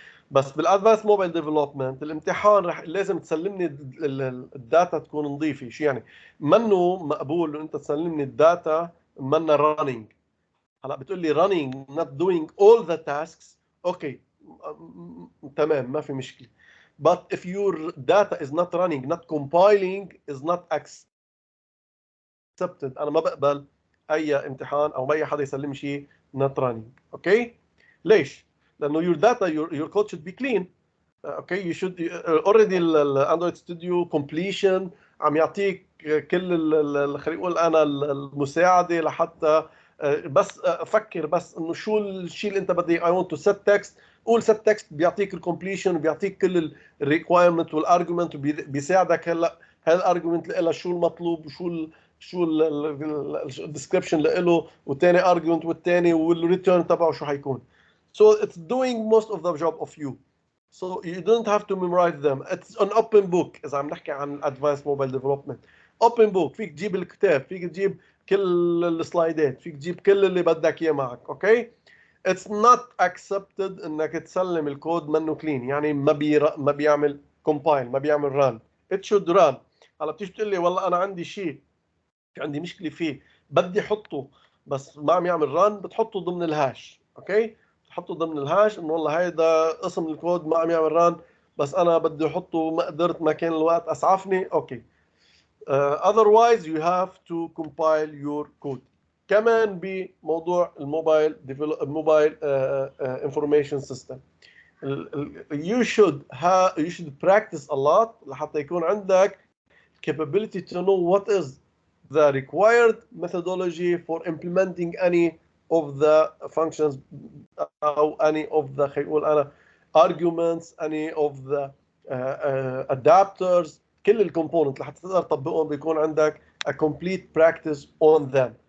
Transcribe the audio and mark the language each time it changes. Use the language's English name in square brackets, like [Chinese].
[Arabic] بس بالادفانس موبايل ديفلوبمنت الامتحان رح لازم تسلمني الداتا تكون نظيفه. شو يعني؟ منه مقبول انه انت تسلمني الداتا منها رانينج. هلا بتقول لي [English] running not doing all the tasks [Arabic] اوكي تمام ما في مشكله. [English] But if your data is not running, not compiling, is not accepted. [Arabic] انا ما بقبل اي امتحان او اي حدا يسلم شيء [English] not running. [Arabic] اوكي ليش؟ لانه [English] your data your code should be clean. [Arabic] اوكي [English] you should already [Arabic] الاندرويد ستوديو completion عم يعطيك كل خلينا نقول انا المساعده لحتى بس فكر بس انه شو الشيء اللي انت بدي [English] I want to set text. [Arabic] قول set text بيعطيك الكومبليشن وبيعطيك كل الريكوايرمنت والارجيومنت وبيساعدك هلا هذا الارجيومنت لها شو المطلوب وشو شو الديسكربشن له والثاني ارجيومنت والثاني والريتيرن تبعه شو حيكون. [English] So it's doing most of the job of you. So you don't have to memorize them. It's an open book. [Arabic] إذا عم نحكي عن [English] advanced mobile development. Open book. [Arabic] فيك تجيب الكتاب، فيك تجيب كل السلايدات، فيك تجيب كل اللي بدك إياه معك. أوكي؟ [English] It's not accepted [Arabic] إنك تسلم الكود منه clean. يعني ما بيعمل compile، ما بيعمل run. [English] It should run. [Arabic] هلا بتيجي تقول لي والله أنا عندي شيء، عندي مشكلة فيه، بدي أحطه بس ما عم يعمل run، بتحطه ضمن الهاش. أوكي؟ حطه ضمن الهاش انه والله هيدا قسم الكود ما عم يعمل ران بس انا بدي احطه ما قدرت ما كان الوقت اسعفني. [English] Okay otherwise you have to compile your code. [Arabic] كمان بموضوع الموبايل [English] information system you should practice a lot [Arabic] لحتى يكون عندك [English] capability to know what is the required methodology for implementing any of the functions او any of the [Arabic] خلينا نقول انا [English] arguments any of the adapters [Arabic] كل الكومبوننت لحتى تقدر تطبقهم بيكون عندك [English] a complete practice on them.